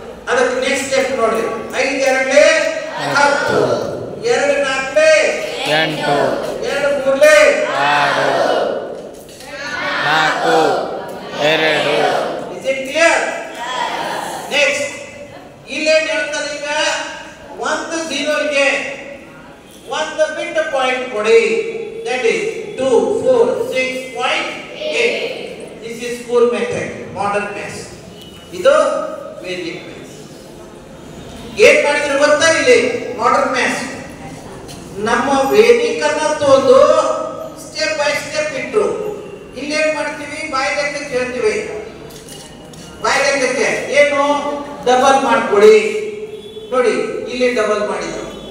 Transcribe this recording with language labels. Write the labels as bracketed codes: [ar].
[kn] ಅದಕ್ಕೆ next step ನೋಡಿ, 5 ಎರಡೇ 10 2 4 8 2 3 6 4 2 [en] is it clear? [kn] Next ಇಲ್ಲೇನು ಹೇಳ್ತಾರೆ ಈಗ, ಒಂದು 0 ಗೆ ಒಂದು ಬಿಟ್ ಪಾಯಿಂಟ್ ಕೊಡಿ, [en] that is 2 4 6.8. this is school method modern maths. [kn] ಇದು ವೇದಿಕ್ ಮ್ಯಾಥ್ಸ್. ಏನ್ ಮಾಡಿದ್ರು ಗೊತ್ತಾ ಇಲ್ಲಿ ಮಾಡರ್ನ್ ಮ್ಯಾಥ್ಸ್ ನಮ್ಮ ವೇದಿಕ್ ಅನ್ನ ತೋದು ಸ್ಟೆಪ್ ಬೈ ಸ್ಟೆಪ್ ಇಟ್ರು. ಇಲ್ಲಿ ಏನ್ ಮಾಡ್ತೀವಿ, ಬಾಯಿ ಲೆಕ್ಕಕ್ಕೆ ಹೇಳ್ತೀವಿ. ಬಾಯಿ ಲೆಕ್ಕಕ್ಕೆ ಏನು ಡಬಲ್ ಮಾಡ್ಕೊಡಿ ನೋಡಿ, ಇಲ್ಲಿ ಡಬಲ್ ಮಾಡಿದ್ರು.